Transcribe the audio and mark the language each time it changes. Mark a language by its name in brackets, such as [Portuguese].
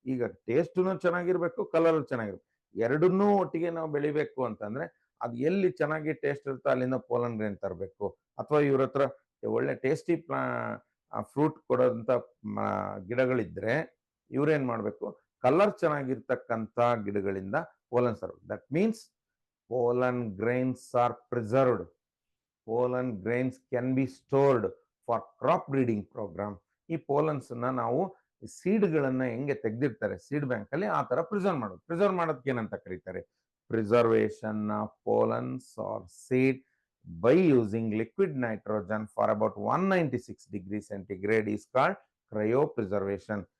[Kannada] ಈಗ ಟೇಸ್ಟು ಚೆನ್ನಾಗಿರ್ಬೇಕು, ಕಲರ್ ಚೆನ್ನಾಗಿರ್ಬೇಕು, ಎರಡನ್ನೂ ಒಟ್ಟಿಗೆ ನಾವು ಬೆಳಿಬೇಕು ಅಂತಂದ್ರೆ ಅದು ಎಲ್ಲಿ ಚೆನ್ನಾಗಿ ಟೇಸ್ಟ್ ಇರುತ್ತೋ ಅಲ್ಲಿಂದ ಪೋಲನ್ ಗ್ರೈನ್ ತರಬೇಕು. ಅಥವಾ ಇವ್ರ ಹತ್ರ ಒಳ್ಳೆ ಟೇಸ್ಟಿ ಫ್ರೂಟ್ ಕೊಡೋಂಥ ಗಿಡಗಳಿದ್ರೆ ಇವ್ರೇನ್ ಮಾಡ್ಬೇಕು, ಕಲರ್ ಚೆನ್ನಾಗಿರ್ತಕ್ಕಂಥ ಗಿಡಗಳಿಂದ ಪೋಲನ್ ತರಬೇಕು. [English] That means pollen grains are preserved. Pollen grains can be stored for crop breeding program. [Kannada] ಈ ಪೋಲನ್ಸ್ ನಾವು ಸೀಡ್ಗಳನ್ನ ಹೆಂಗೆ ತೆಗೆದಿರ್ತಾರೆ ಸೀಡ್ ಬ್ಯಾಂಕ್ ಅಲ್ಲಿ, ಆ ತರ ಪ್ರಿಸರ್ವ್ ಮಾಡೋದು. ಪ್ರಿಸರ್ವ್ ಮಾಡೋದಕ್ಕೆ ಏನಂತ ಕರೀತಾರೆ? [English] Preservation of pollens or seed by using liquid nitrogen for about 196 degree centigrade is called cryopreservation.